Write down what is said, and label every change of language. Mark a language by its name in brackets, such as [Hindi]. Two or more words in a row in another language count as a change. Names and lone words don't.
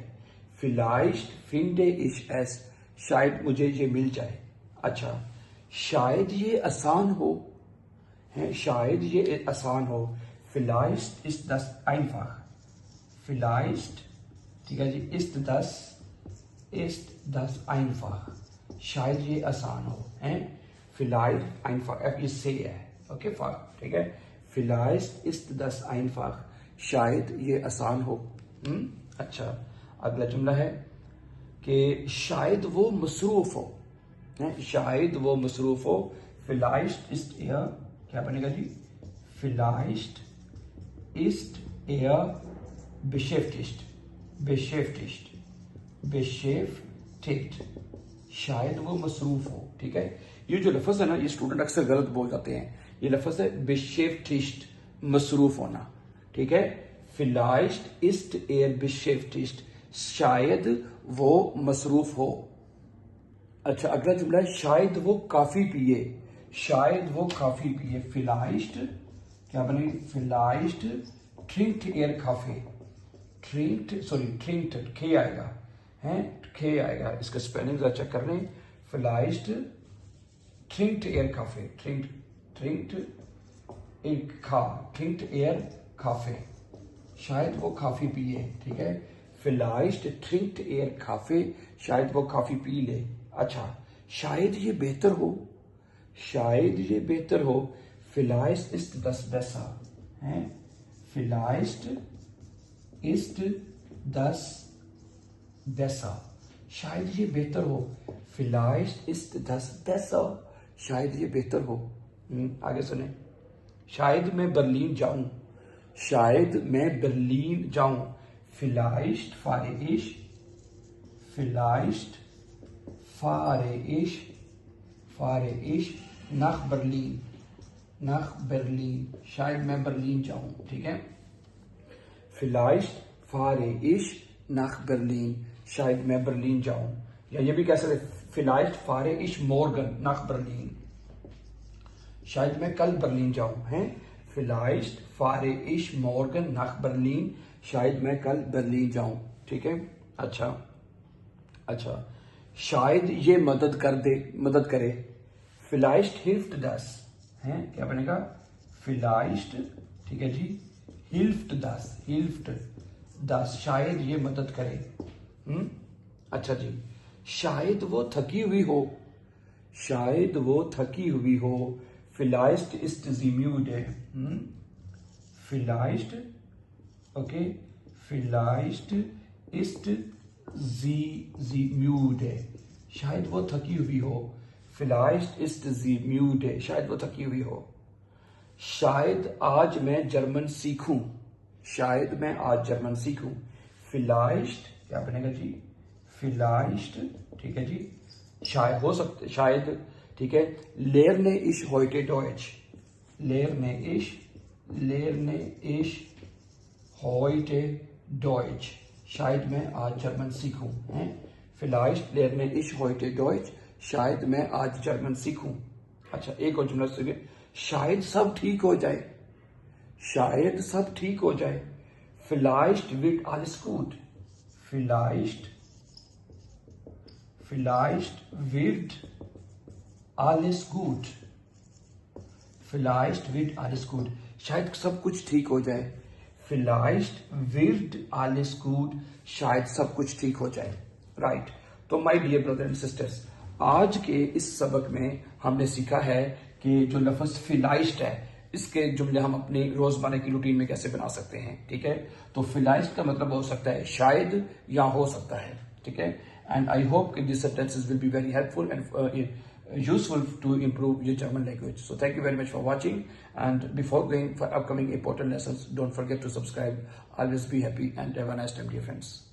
[German] vielleicht finde ich es, [Urdu] شاید مجھے یہ مل جائے. اچھا، شاید یہ آسان ہو، ہے، شاید یہ آسان ہو. [German] vielleicht ist das einfach, फिलाइश्ड, [Urdu] ٹھیک ہے جی, [German] ist das ist das einfach, [Urdu] شاید یہ آسان ہو، ہیں? [German] vielleicht einfach, [Urdu] یہ سے ہے، اوکے ٹھیک ہے, [German] vielleicht ist das einfach, [Urdu] شاید یہ آسان ہو. اچھا، اگلا جملہ ہے کہ شاید وہ مصروف ہو، شاید وہ مصروف ہو, [German] vielleicht ist er, [Urdu] کیا بنے گا جی, [German] vielleicht ist er beschäftigt, beschäftigt, [Urdu] شاید وہ مصروف ہو. ٹھیک ہے، یہ جو لفظ ہے نا، یہ اسٹوڈنٹ اکثر غلط بول جاتے ہیں. یہ لفظ ہے beschäftigt, مصروف ہونا. ٹھیک ہے, [German] vielleicht ist er beschäftigt, [Urdu] شاید وہ مصروف ہو. اچھا، اگلا جملہ ہے شاید وہ کافی پیے، شاید وہ کافی پیے، vielleicht کیا بنے, [German] vielleicht trinkt er Kaffee, trinkt [Urdu] کھے آئے گا، ہیں، کھے آئے گا، اس کا اسپیلنگ ذرا چیک کر لیں. [German] vielleicht trinkt er Kaffee, trinkt er Kaffee, [Urdu] شاید وہ کافی پیے. ٹھیک ہے, [German] vielleicht trinkt er Kaffee, [Urdu] شاید وہ کافی پی لے. اچھا، شاید یہ بہتر ہو، شاید یہ بہتر ہو, [German] vielleicht ist das besser, हैं, vielleicht ist das besser, [Urdu] شاید یہ بہتر ہو, [German] vielleicht ist das besser, [Urdu] شاید یہ بہتر ہو. آگے سنیں، شاید میں برلن جاؤں، شاید میں برلن جاؤں, [German] vielleicht fahre ich, vielleicht fahre ich nach Berlin, [Urdu] شاید میں برلن جاؤں. ٹھیک ہے, [German] vielleicht fahre ich nach Berlin, [Urdu] شاید میں برلن جاؤں. یا یہ بھی کہہ سکتے, [German] vielleicht fahre ich morgen nach Berlin, [Urdu] شاید میں کل برلن جاؤں، ہیں, [German] vielleicht fahre ich morgen nach Berlin, [Urdu] شاید میں کل برلن جاؤں. ٹھیک ہے، اچھا، شاید یہ مدد کرے, [German] vielleicht hilft das, [Urdu] ہیں، کیا بنے گا، vielleicht، ٹھیک ہے جی, [German] hilft das, [Urdu] شاید یہ مدد کرے. اچھا جی، شاید وہ تھکی ہوئی ہو، شاید وہ تھکی ہوئی ہو, [German] vielleicht ist sie müde, vielleicht, okay, vielleicht ist sie müde, [Urdu] شاید وہ تھکی ہوئی ہو, [German] vielleicht ist sie müde, [Urdu] شاید وہ تھکی ہوئی ہو. شاید آج میں جرمن سیکھوں، شاید میں آج جرمن سیکھوں، vielleicht کیا بنے گا جی، vielleicht، ٹھیک ہے جی، شاید ہو سکتے، شاید، ٹھیک ہے, [German] lerne ich heute Deutsch, lerne ich heute Deutsch, [Urdu] شاید میں آج جرمن سیکھوں، ہیں, [German] vielleicht lerne ich heute Deutsch, [Urdu] شاید میں آج جرمن سیکھوں. اچھا، ایک اور جملہ سنیے، شاید سب ٹھیک ہو جائے، شاید سب ٹھیک ہو جائے, [German] vielleicht wird alles gut, vielleicht wird alles gut, vielleicht wird alles gut, [Urdu] شاید سب کچھ ٹھیک ہو جائے, [German] vielleicht wird alles gut, [Urdu] شاید سب کچھ ٹھیک ہو جائے. رائٹ، تو [English] my dear brother and sisters, [Urdu] آج کے اس سبق میں ہم نے سیکھا ہے کہ جو لفظ vielleicht ہے، اس کے جملے ہم اپنی روزمرہ کی روٹین میں کیسے بنا سکتے ہیں. ٹھیک ہے، تو vielleicht کا مطلب ہو سکتا ہے شاید یا ہو سکتا ہے. ٹھیک ہے, [English] and I hope these sentences will be very helpful and useful to improve your German language. So thank you very much for watching, and before going for upcoming important lessons, don't forget to subscribe. Always be happy and have a nice time, dear friends.